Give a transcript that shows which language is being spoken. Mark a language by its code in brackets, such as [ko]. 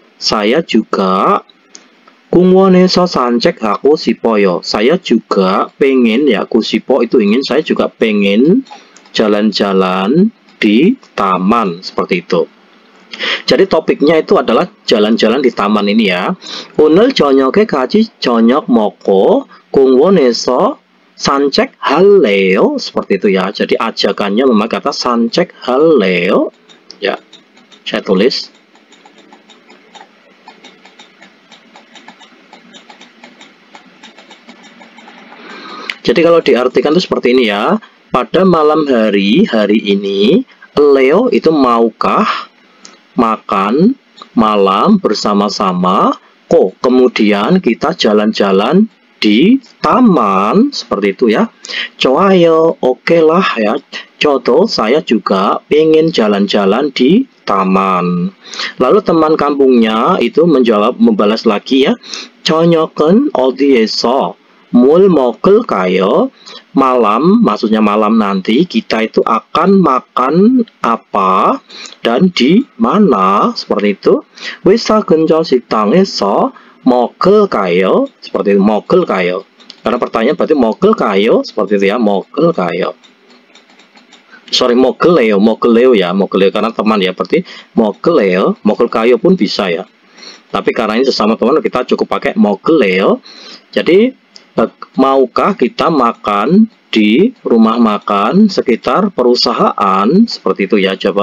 [id] Saya juga [ko] 공원에서 산책하고 싶어요. [id] Saya juga pengen ya, kusipo itu ingin, saya juga pengen jalan-jalan di taman seperti itu. Jadi topiknya itu adalah jalan-jalan di taman ini ya. [ko] 오늘 저녁에 같이 저녁 먹고 공원에서 산책할래요. [id] Seperti itu ya. Jadi ajakannya memakai kata 산책할래요. Ya, saya tulis. Jadi kalau diartikan itu seperti ini ya. Pada malam hari ini, Leo itu maukah makan malam bersama-sama? Kemudian kita jalan-jalan di taman seperti itu ya. 좋아요, oke lah ya. Contoh, saya juga pengen jalan-jalan di taman. Lalu teman kampungnya itu membalas lagi ya. [ko] 저녁은 어디에서 뭘 먹을까요? [id] Malam, maksudnya malam nanti kita itu akan makan apa dan di mana, seperti itu. [ko] 회사 근처 식당에서 먹을까요? [id] Seperti itu, 먹을까요? Karena pertanyaan berarti 먹을까요? Seperti itu ya, 먹을까요? Sorry, 먹을래요 ya, 먹을래요 karena teman ya, berarti 먹을래요, 먹을까요 pun bisa ya. Tapi karena ini sesama teman kita cukup pakai 먹을래요. Jadi maukah kita makan di rumah makan sekitar perusahaan seperti itu ya.